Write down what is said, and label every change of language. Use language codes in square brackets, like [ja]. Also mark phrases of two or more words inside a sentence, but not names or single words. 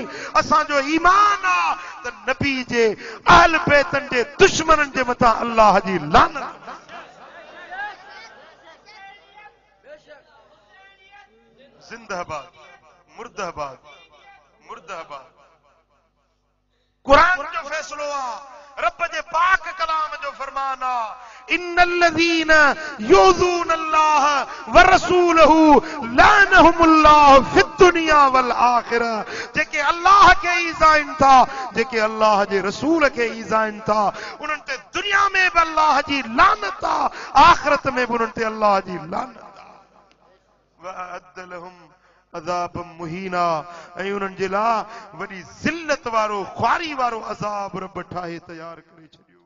[sd] असांजो ईमान आहे त नबी जे अहल बैतन जे दुश्मननि जे मथां अल्लाह जी लानत। जिंदाबाद, मुर्दाबाद, मुर्दाबाद। कुरान जो फैसलो आहे, रब जे पाक कलाम जो फरमान आहे, [ar] إن الذين يؤذون الله و رسوله لعنهم الله في الدنيا والآخرة. [sd] जेके अल्लाह खे ईज़ाइन था, जेके अल्लाह जे रसूल खे ईज़ाइन था, उन्हनि ते दुनिया में बि अल्लाह जी लानत आहे, आखिरत में बि उन्हनि ते अल्लाह जी लानत आहे। [ar] وأعد لهم عذابا مهينا, [sd] ऐं उन्हनि जे लाइ वॾी ज़िल्लत वारो, ख्वारी वारो अज़ाब रब ठाहे तयार करे छॾियो।